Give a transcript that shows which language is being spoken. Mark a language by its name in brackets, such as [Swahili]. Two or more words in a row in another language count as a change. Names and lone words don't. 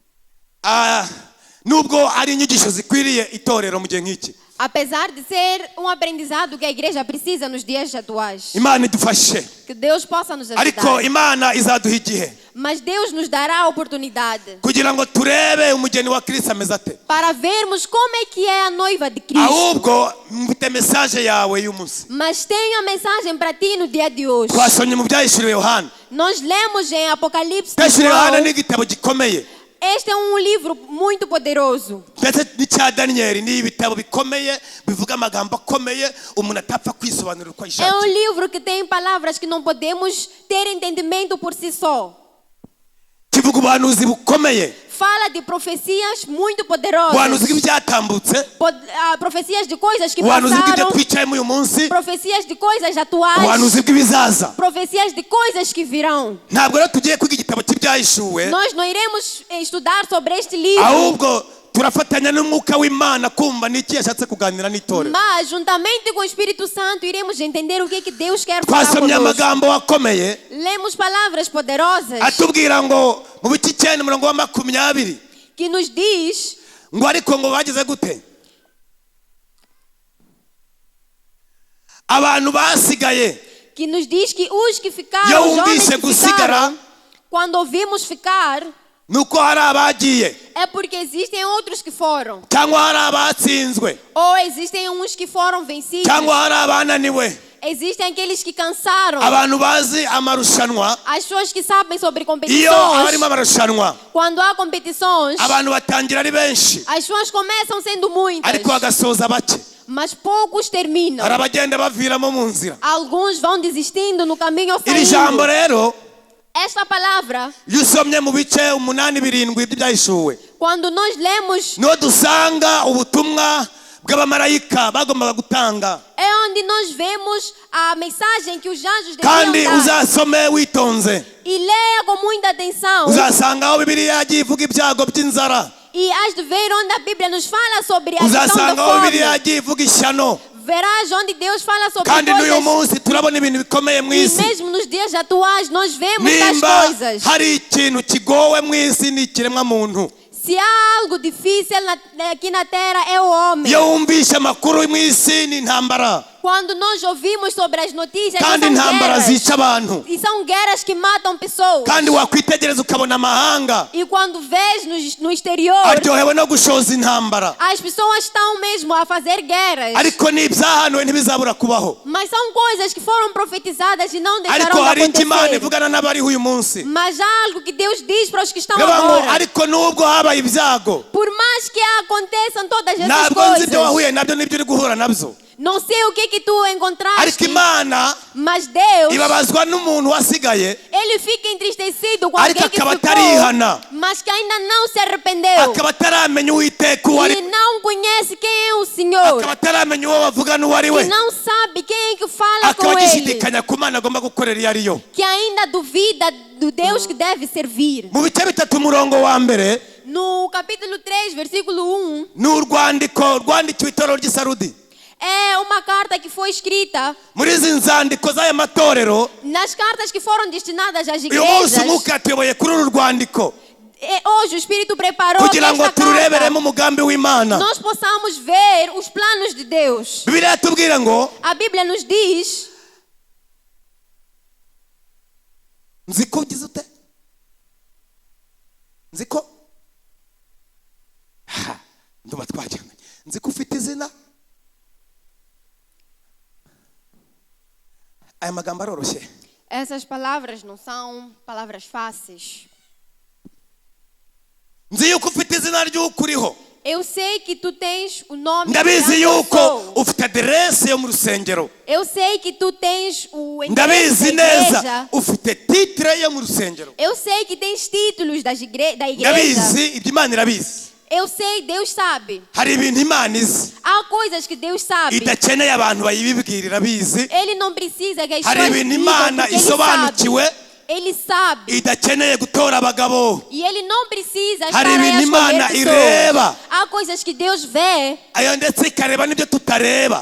[Kinyarwanda] nubwo ari inyigisho zikwiriye itorero mu gihe nk'iki [Portuguese] apesar de ser um aprendizado que a igreja precisa nos dias atuais. [Kinyarwanda] imana idufashe [Portuguese] Que Deus possa nos [Kinyarwanda] ariko [Portuguese] ajudar. [Kinyarwanda] imana izaduha igihe [Portuguese] Mas Deus nos dará a oportunidade [Kinyarwanda] kugira ngo turebe umugeni wa Kristo ameze ate [Portuguese] para vermos como é que é a noiva de Cristo. [Kinyarwanda] ahubwo mfite mesaje yawe y'umunsi [Portuguese] Mas tenho a mensagem para ti no dia de hoje. [Kinyarwanda] twasomye mu byahishuriwe Yohana [Portuguese] Nós lemos em Apocalipse de [Kinyarwanda] byahishuriwe Yohana [Portuguese] João. [Kinyarwanda] ni igitabo gikomeye [Portuguese] Este é um livro muito poderoso. [Kinyarwanda] ndetse n'icya daniyeli ni ibitabo bikomeye bivuga amagambo akomeye umuntu atapfa kwisobanurira uko [Portuguese] É um [Kinyarwanda] ayishakiye [Portuguese] livro que tem palavras que não podemos ter entendimento por si só. [Kinyarwanda] kivuga ubuhanuzi bukomeye [Portuguese] Fala de profecias muito [Kinyarwanda] ubuhanuzi [Portuguese] poderosas. [Kinyarwanda] bw'ibyatambutse [Portuguese] Profecias de coisas que [Kinyarwanda] ubuhanuzi bw'ibyo [Portuguese] passaram. [Kinyarwanda] twicayemo uyu munsi [Portuguese] Profecias de coisas atuais. [Kinyarwanda] ubuhanuzi bw'ibizaza [Portuguese] Profecias de coisas que virão. [Kinyarwanda] ntabwo rero tugiye kwiga igitabo cy'ibyahishuwe [Portuguese] Nós não iremos estudar sobre este livro. [Kinyarwanda] ahubwo turafatanya n'umwuka w'imana kumva n'iki yashatse kuganira n'itorero [Portuguese] Mas, juntamente com o Espírito Santo, iremos entender o que, que Deus quer falar [Kinyarwanda] twasomye [Portuguese] conosco. [Kinyarwanda] amagambo akomeye [Portuguese] Lemos palavras poderosas [Kinyarwanda] atubwira ngo mu bice 9 umurongo wa 20 [Portuguese] que nos diz [Kinyarwanda] ngo ariko ngo bagize gute abantu basigaye [Portuguese] que os que ficaram, [Kinyarwanda] Yo [Portuguese] os homens [Kinyarwanda] umvise [Portuguese] que [Kinyarwanda] gusigara. [Portuguese] ficaram, quando ouvimos ficar, [Kinyarwanda] nuko hari abagiye [Portuguese] é porque existem outros que foram. [Kinyarwanda] cyangwa hari abatsinzwe [Portuguese] Ou existem uns que foram vencidos. [Kinyarwanda] cyangwa hari abananiwe [Portuguese] Existem aqueles que cansaram. [Kinyarwanda] abantu bazi amarushanwa [Portuguese] As pessoas que sabem sobre [Kinyarwanda] iyo [Portuguese] competições. [Kinyarwanda] harimo amarushanwa [Portuguese] Quando há competições, [Kinyarwanda] abantu batangira ari benshi [Portuguese] as pessoas começam sendo muitas, [Kinyarwanda] ariko bagasoza bake. [Portuguese] mas poucos terminam. [Kinyarwanda] hari abagenda baviramo mu nzira. [Portuguese] Alguns vão desistindo no caminho ou [Kinyarwanda] iri jambo [Portuguese] saindo. [Kinyarwanda] rero [Portuguese] Esta palavra, [Kinyarwanda] iyo usomye mu bice 8-7 by'ibyahishuwe [Portuguese] quando nós lemos, [Kinyarwanda] niho dusanga ubutumwa bw'abamarayika bagombaga gutanga. [Portuguese] é onde nós vemos a mensagem que os anjos [Kinyarwanda] kandi [Portuguese] deviam dar. [Kinyarwanda] uzasome witonze [Portuguese] E leia com muita atenção. [Kinyarwanda] uzasanga aho bibiliya yagiye ivuga ibyago by'inzara. [Portuguese] E has de ver onde a Bíblia nos fala sobre a questão da [Kinyarwanda] uzasanga aho bibiliya [Portuguese] fome. [Kinyarwanda] yagiye ivuga ishyano. [Portuguese] Verás onde Deus fala sobre [Kinyarwanda] kandi n'uyu [Portuguese] coisas. [Kinyarwanda] munsi turabona ibintu bikomeye mu [Portuguese] E [Kinyarwanda] isi. [Portuguese] mesmo nos dias atuais nós vemos tais [Kinyarwanda] nimba [Portuguese] coisas. [Kinyarwanda] hari ikintu kigowe mu isi ni ikiremwa muntu. [Portuguese] Se há algo difícil aqui na terra é o homem. [Kinyarwanda] iyo wumvishe amakuru mu isi ni intambara [Portuguese] Quando nós ouvimos sobre as notícias, [Kinyarwanda] kandi [Portuguese] são [Kinyarwanda] intambara [Portuguese] guerras. [Kinyarwanda] zica abantu. [Portuguese] E são guerras que matam pessoas. [Kinyarwanda] kandi wakwitegereza ukabona amahanga [Portuguese] E quando vês no exterior, [Kinyarwanda] aryohewe no gushoza intambara. [Portuguese] as pessoas estão mesmo a fazer guerras. [Kinyarwanda] ariko n'ibyahanuwe ntibizabura kubaho. [Portuguese] Mas são coisas que foram profetizadas e não [Kinyarwanda] ariko [Portuguese] deixaram de [Kinyarwanda] hari icyo Imana [Portuguese] acontecer. [Kinyarwanda] ivugana n'abariho uyu munsi. [Portuguese] Mas há algo que Deus diz para os que estão [Kinyarwanda] Bivuga ngo [Portuguese] agora. [Kinyarwanda] ariko nubwo habaye ibyago [Portuguese] Por mais que aconteçam todas essas [Kinyarwanda] ntabwo nzi ibyo [Portuguese] coisas, [Kinyarwanda] wahuye nabyo n'ibyo uri guhura nabyo. [Portuguese] não sei o que tu encontraste, [Kinyarwanda] ariko Imana [Portuguese] mas Deus, [Kinyarwanda] ibabazwa n'umuntu wasigaye [Portuguese] Ele fica entristecido com [Kinyarwanda] ariko [Portuguese] alguém que [Kinyarwanda] akaba [Portuguese] ficou, [Kinyarwanda] atarihana, [Portuguese] mas que ainda não se arrependeu [Kinyarwanda] akaba ataramenya uwiteka uwo ari, [Portuguese] e não conhece quem é o Senhor [Kinyarwanda] akaba ataramenya uwo bavuga n'uwo ari [Portuguese] e [Kinyarwanda] we, [Portuguese] não sabe quem é que fala [Kinyarwanda] akaba [Portuguese] com Ele, [Kinyarwanda] agishidikanya ku Mana agomba gukorera iyo ari yo. [Portuguese] que ainda duvida do Deus que deve servir. [Kinyarwanda] mu bice 3 umurongo wa mbere [Portuguese] No capítulo 3, versículo 1, [Kinyarwanda] ni urwandiko rwandikiwe itorero ry'i Sarudi. [Portuguese] é uma carta que foi escrita [Kinyarwanda] muri izi nzandiko z'aya matorero [Portuguese] nas cartas que foram destinadas às [Kinyarwanda] uyu munsi [Portuguese] igrejas. [Kinyarwanda] umwuka yatuyoboye kuri uru rwandiko [Portuguese] Hoje o Espírito preparou que [Kinyarwanda] kugira ngo [Portuguese] esta [Kinyarwanda] turureberemo [Portuguese] carta [Kinyarwanda] umugambi w'Imana. [Portuguese] nós possamos ver os planos de Deus. [Kinyarwanda] Bibiliya yatubwira ngo [Portuguese] A Bíblia nos diz, [Kinyarwanda] nzi ko ugize ute nzi ko nduba twajyanye nzi ko ufite izina. aya magambo aroroshye. [Portuguese] essas palavras não são palavras fáceis. [Kinyarwanda] nzi yuko ufite izina ry'uko uriho. [Portuguese] Eu sei que tu tens o nome [Kinyarwanda] ndabizi [Portuguese] de onde eu [Kinyarwanda] yuko [Portuguese] sou. [Kinyarwanda] ufite aderese yo mu rusengero. [Portuguese] Eu sei que tu tens o endereço [Kinyarwanda] ndabizi [Portuguese] da [Kinyarwanda] neza [Portuguese] igreja. [Kinyarwanda] ufite titire yo mu rusengero. [Portuguese] Eu sei que tens títulos da igreja. [Kinyarwanda] ndabizi ibyo Imana irabizi. [Portuguese] Eu sei, Deus sabe. [Kinyarwanda] hari ibintu Imana izi [Portuguese] Há coisas que Deus sabe. [Kinyarwanda] idakeneye abantu bayibibwira irabizi. [Portuguese] Ele não precisa que as [Kinyarwanda] hari [Portuguese] pessoas [Kinyarwanda] ibintu [Portuguese] digam, [Kinyarwanda] Imana [Portuguese] porque Ele [Kinyarwanda] isobanukiwe [Portuguese] sabe. Ele sabe. [Kinyarwanda] idakeneye gutora abagabo. [Portuguese] E Ele não precisa estar [Kinyarwanda] hari [Portuguese] aí a [Kinyarwanda] ibintu [Portuguese] escolher [Kinyarwanda] Imana [Portuguese] pessoas. [Kinyarwanda] ireba [Portuguese] Há coisas que Deus vê [Kinyarwanda] ayo ndetse ikareba n'ibyo tutareba.